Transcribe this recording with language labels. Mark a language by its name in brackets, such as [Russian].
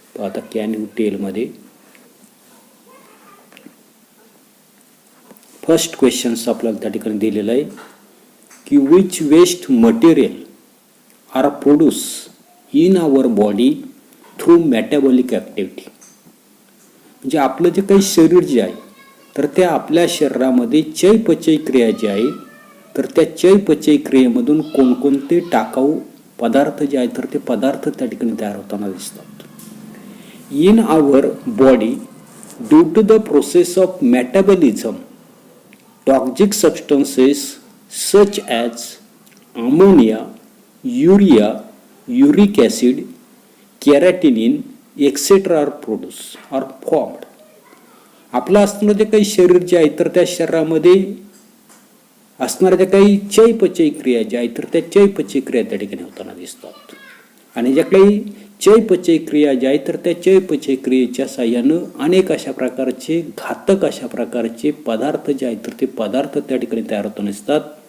[Marathi] आता [English] can you टेलमध्ये first questions [Marathi] आपल्याला त्या ठिकाणी दिलेलं आहे की [English] Which waste material are produce in our body through metabolic activity. [Marathi] म्हणजे आपलं जे काही शरीर जे आहे तर त्या आपल्या शरीरामध्ये चयापचय क्रिया जी आहे तर त्या चयापचय क्रियेमधून कोणकोणते टाकाऊ पदार्थ जे आहेत तर ते पदार्थ त्या ठिकाणी तयार होताना दिसतात. [English] In our body due to the process of metabolism toxic substances such as ammonia, urea, uric acid, creatinine etcetera are produce are formed. [Marathi] आपलं असणारं जे काही शरीर जे आहे तर त्या शरीरामध्ये असणाऱ्या ज्या काही चयापचय क्रिया ज्या आहेत तर त्या चयापचय क्रिया त्या ठिकाणी होताना दिसतात. आणि ज्या काही चयापचय क्रिया ज्या आहेत तर त्या चयापचय क्रियेच्या साह्यानं अनेक अशा प्रकारचे घातक अशा प्रकारचे पदार्थ जे आहेत तर ते पदार्थ त्या ठिकाणी तयार होताना दिसतात.